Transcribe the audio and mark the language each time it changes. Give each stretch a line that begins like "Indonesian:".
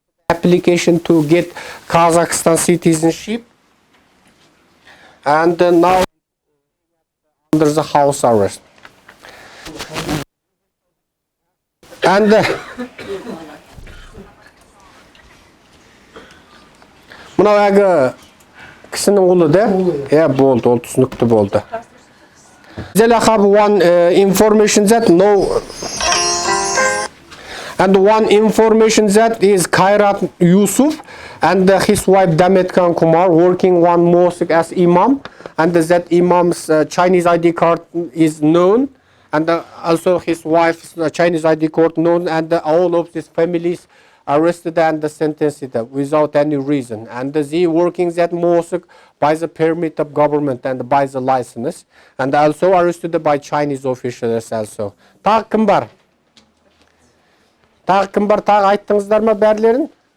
English: application to get Kazakhstan citizenship, and now under the house arrest.
Kazakh: And мынау әлгі кісінің ұлы да? Болды, ол түсінікті болды.
English: They have one information that one information that is Khairat Yusuf and his wife Damet Khan Kumar working one mosque as imam, and that imam's Chinese ID card is known, and also his wife's Chinese ID card known, and all of these families arrested and sentenced without any reason. And they working that mosque by the permit of government and by the license, and also arrested by Chinese officials also.
Kazakh: Тағы кім бар? Тағы айттыңыздар ма бәрлерін?